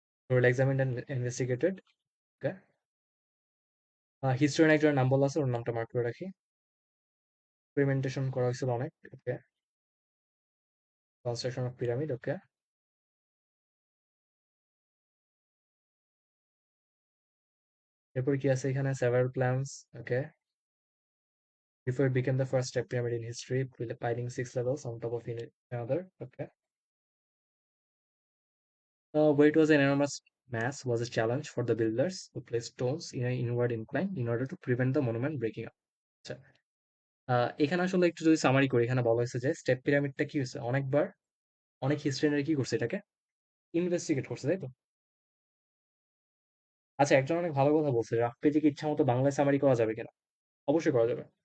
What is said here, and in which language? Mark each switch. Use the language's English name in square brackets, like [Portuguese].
[English] Thoroughly examined and investigated. Okay. [Bangla] Historian একজনের নাম বলা আছে, ওর নামটা মার্ক করে রাখি। এক্সপেরিমেন্টেশন করা হয়েছিল অনেক। ওকে। Construction of pyramid. ওকে। এরপর কি আছে এখানে, several plans. Okay. [English] Before it became the first step pyramid in history, piling 6 levels on top of another. Okay. Weight was an enormous mass was a challenge for the builders who placed stones in an inward incline in order to prevent the monument breaking up. [Bangla] আচ্ছা, এখানে আসলে একটু যদি summary করি, এখানে বলা হয়েছে যে স্টেপ পিরামিডটা কি হয়েছে অনেকবার, অনেক হিস্ট্রিয়ানরা কি করছে এটাকে ইনভেস্টিগেট করছে, তাই তো? আচ্ছা, একজন অনেক ভালো কথা বলছে, রাফ পেজে ইচ্ছা মতো বাংলায় সামারি করা যাবে কিনা। অবশ্যই করা যাবে।